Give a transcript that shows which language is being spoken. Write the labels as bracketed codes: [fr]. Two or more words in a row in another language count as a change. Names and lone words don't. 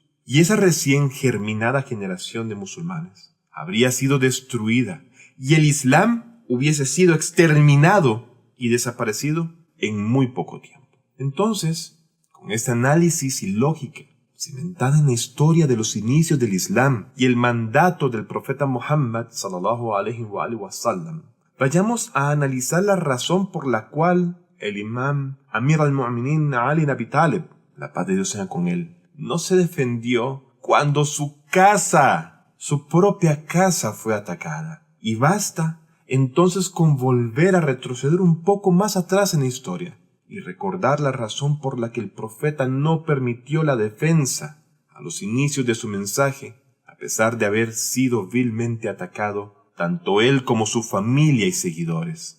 [es] Y esa recién germinada generación de musulmanes habría sido destruida y el Islam hubiese sido exterminado y desaparecido en muy poco tiempo. Entonces, con este análisis y lógica cimentada en la historia de los inicios del Islam y el mandato del profeta Muhammad [ar] صلى الله عليه وسلم, [es] vayamos a analizar la razón por la cual el imam Amir al-Mu'minin Ali ibn Abi Talib, la paz de Dios sea con él, no se defendió cuando su propia casa fue atacada. Y basta entonces con volver a retroceder un poco más atrás en la historia y recordar la razón por la que el profeta no permitió la defensa a los inicios de su mensaje, a pesar de haber sido vilmente atacado tanto él como su familia y seguidores.